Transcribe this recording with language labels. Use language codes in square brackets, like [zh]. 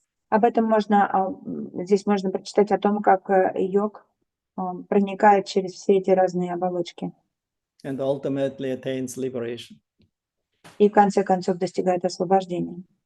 [ru] Об этом здесь можно прочитать о том, как йог проникает через все эти разные оболочки. [en] And ultimately attains liberation. [ru] И в конце концов достигает освобождения.